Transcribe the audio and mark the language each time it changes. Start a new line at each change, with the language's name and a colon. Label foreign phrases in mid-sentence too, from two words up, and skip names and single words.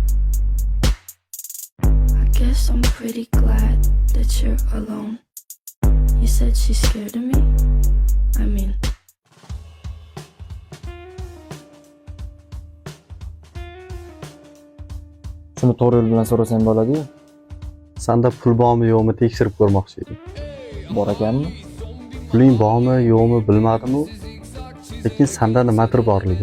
English: I guess I'm pretty glad that you're alone. You said she's scared of me? I mean,
Uzbek: Shuni to'g'ri yo'l bilan so'rasang bo'ladi-yu. Sanda pul bormi yo'qmi tekshirib ko'rmoqchi edim. Bor ekanmi? Puling bormi yo'qmi bilmadim-u, lekin sanda nimadir borligini